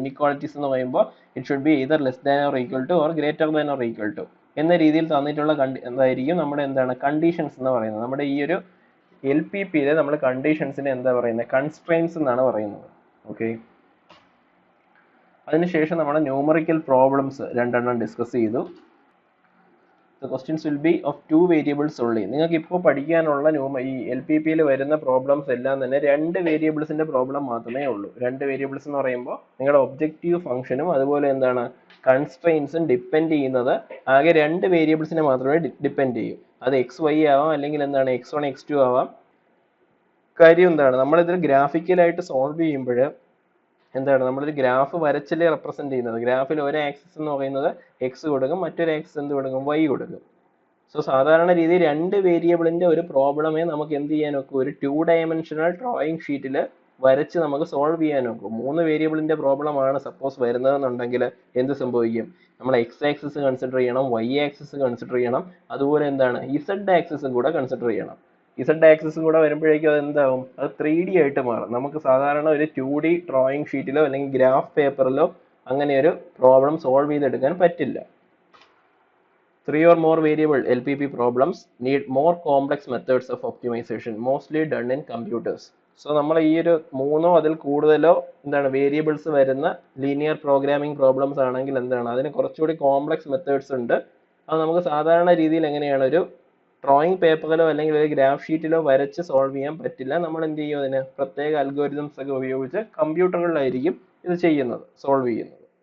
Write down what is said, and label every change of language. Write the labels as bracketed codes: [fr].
[ml] Inequalities എന്ന് പറയുമ്പോൾ [en] it should be either less than or equal to [ml] or greater than or equal to എന്ന രീതിയിൽ തന്നിട്ടുള്ള എന്തായിരിക്കും നമ്മുടെ എന്താണ് കണ്ടീഷൻസ് എന്ന് പറയുന്നത്. നമ്മുടെ ഈ ഒരു LPPയിലെ നമ്മൾ കണ്ടീഷൻസിനെ എന്താ പറയുന്നത്, കൺസ്ട്രെയിൻസ് എന്നാണ് പറയുന്നത്. ഓക്കെ, അതിനുശേഷം നമ്മുടെ ന്യൂമറിക്കൽ പ്രോബ്ലംസ് രണ്ടെണ്ണം ഡിസ്കസ് ചെയ്തു. [en] The questions will be of two variables only. [ml] നിങ്ങൾക്ക് ഇപ്പോൾ പഠിക്കാനുള്ള ഈ LPPയിൽ വരുന്ന പ്രോബ്ലംസ് എല്ലാം തന്നെ രണ്ട് വേരിയബിൾസിന്റെ പ്രോബ്ലം മാത്രമേ ഉള്ളൂ. രണ്ട് വേരിയബിൾസ് എന്ന് പറയുമ്പോൾ നിങ്ങളുടെ ഒബ്ജക്റ്റീവ് ഫംഗ്ഷനും അതുപോലെ എന്താണ് കൺസ്ട്രെയിൻസും ഡിപ്പെൻഡ് ചെയ്യുന്നത് ആകെ രണ്ട് വേരിയബിൾസിനെ മാത്രമേ ഡിപ്പെൻഡ് ചെയ്യൂ. അത് XY ആവാം അല്ലെങ്കിൽ എന്താണ് X1 X2 ആവാം. കാര്യം എന്താണ്, നമ്മളിതിൽ ഗ്രാഫിക്കലായിട്ട് സോൾവ് ചെയ്യുമ്പോൾ എന്താണ് നമ്മളൊരു ഗ്രാഫ് വരച്ചല്ലേ റെപ്രസെന്റ് ചെയ്യുന്നത്. ഗ്രാഫിൽ ഒരു ആക്സിസ് എന്ന് പറയുന്നത് X കൊടുക്കും, മറ്റൊരു ആക്സിസ് എന്ത് കൊടുക്കും, Y കൊടുക്കും. സോ സാധാരണ രീതിയിൽ രണ്ട് വേരിയബിളിന്റെ ഒരു പ്രോബ്ലമേ നമുക്ക് എന്ത് ചെയ്യാൻ നോക്കും, ഒരു 2 ഡയമെൻഷണൽ ഡ്രോയിങ് ഷീറ്റിൽ വരച്ച് നമുക്ക് സോൾവ് ചെയ്യാൻ നോക്കും. 3 വേരിയബിളിന്റെ പ്രോബ്ലം ആണ് സപ്പോസ് വരുന്നതെന്നുണ്ടെങ്കിൽ എന്ത് സംഭവിക്കും, നമ്മൾ X ആക്സിസ് കൺസിഡർ ചെയ്യണം, Y ആക്സിസ് കൺസിഡർ ചെയ്യണം, അതുപോലെ എന്താണ് Z ആക്സിസും കൂടെ കൺസിഡർ ചെയ്യണം. Z ആക്സിസും കൂടെ വരുമ്പോഴേക്കും അത് എന്താവും, അത് 3D ആയിട്ട് മാറും. നമുക്ക് സാധാരണ ഒരു 2D ഡ്രോയിങ് ഷീറ്റിലോ അല്ലെങ്കിൽ ഗ്രാഫ് പേപ്പറിലോ അങ്ങനെ ഒരു പ്രോബ്ലം സോൾവ് ചെയ്തെടുക്കാൻ പറ്റില്ല. [en] 3 or more variable LPP problems need more complex methods of optimization, mostly done in computers. [ml] So നമ്മൾ ഈ ഒരു മൂന്നോ അതിൽ കൂടുതലോ എന്താണ് വേരിയബിൾസ് വരുന്ന ലീനിയർ പ്രോഗ്രാമിംഗ് പ്രോബ്ലംസ് ആണെങ്കിൽ എന്താണ് അതിന് കുറച്ചുകൂടി കോംപ്ലക്സ് മെത്തേഡ്സ് ഉണ്ട്. അത് നമുക്ക് സാധാരണ രീതിയിൽ എങ്ങനെയാണ് ഒരു ഡ്രോയിങ് പേപ്പറിലോ അല്ലെങ്കിൽ ഒരു ഗ്രാഫ് ഷീറ്റിലോ വരച്ച് സോൾവ് ചെയ്യാൻ പറ്റില്ല. നമ്മൾ എന്ത് ചെയ്യും, അതിന് പ്രത്യേക അൽഗോരിതംസ് ഒക്കെ ഉപയോഗിച്ച് കമ്പ്യൂട്ടറുകളിലായിരിക്കും ഇത് ചെയ്യുന്നത്, സോൾവ് ചെയ്യുന്നത്.